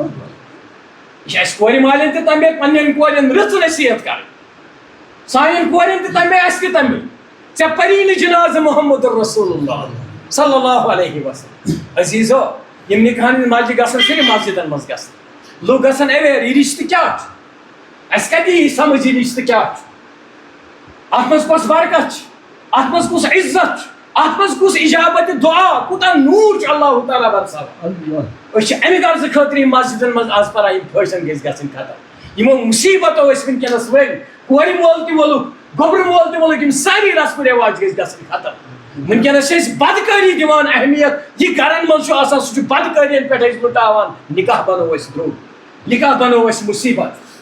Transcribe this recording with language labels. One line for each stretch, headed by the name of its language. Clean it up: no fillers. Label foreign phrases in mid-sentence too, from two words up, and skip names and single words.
Kashmiri: یہِ چھِ اَسہِ کورِ مالٮ۪ن تہِ تمے پننٮ۪ن کورٮ۪ن رٕژ نصیحت کرٕنۍ سانٮ۪ن کورٮ۪ن تہِ تمے اَسہِ تہِ تمے ژےٚ پری نہٕ جنازٕ محمد رسول اللہ
Arabic: صلی اللہ علیہ وسلم
Kashmiri: عزیٖزو یِم نِکاحن ہِنٛدۍ مسجد گژھن صرف مسجدن منٛز گژھن لُکھ گژھن ایویر یہِ رِشتہٕ کیٛاہ چھُ اَسہِ کتہِ یی سمجھ یہِ رِشتہٕ کیٛاہ چھُ اتھ منٛز کۄس برکت چھِ اتھ منٛز کُس عزت چھُ اتھ منٛز کُس اجابت دعا کوٗتاہ نوٗر چھُ اللہ تعالیٰ برساوان أسۍ چھِ امہِ غرضہٕ خٲطرٕ یِم مسجدن منٛز آز پران یِم فٲشن گژھِ گژھٕنۍ ختم یِمو مُصیبتو ٲسۍ ؤنکیٚنس ؤلۍ کورِ مول تہِ وولُکھ گوٚبرٕ مول تہِ وولُکھ یِم سٲری رسمو رٮ۪واج گژھِ گژھٕنۍ ختم ؤنکیٚنس چھِ أسۍ بدکٲری دِوان اہمیت یہِ گرن منٛز چھُ آسان سُہ چھُ بدکٲرین پٮ۪ٹھ أسۍ لُٹاوان نکاح بنوو أسۍ درٛوگ نکاح بنوو أسۍ مُصیبت